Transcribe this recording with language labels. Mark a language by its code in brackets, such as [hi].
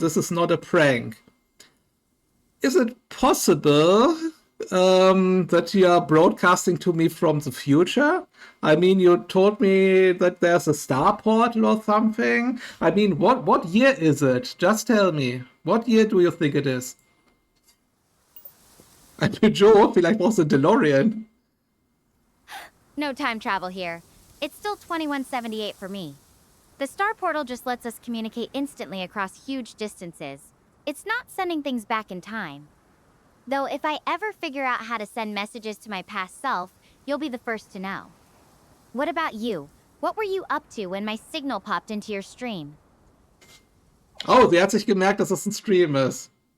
[en] This is not a prank. Is it possible that you are broadcasting to me from the future? I mean, you told me that there's a star portal or something. I mean, what year is it? Just tell me. What year do you think it is? [de] Joe, vielleicht brauchst du einen DeLorean. [en] No time travel here. It's still 2178 for me. The star portal just lets us communicate instantly across huge distances. It's not sending things back in time. Though if I ever figure out how to send messages to my past self, you'll be the first to know. What about you? What were you up to when my signal popped into your stream? [de] Oh, sie hat sich gemerkt, dass es ein Stream ist.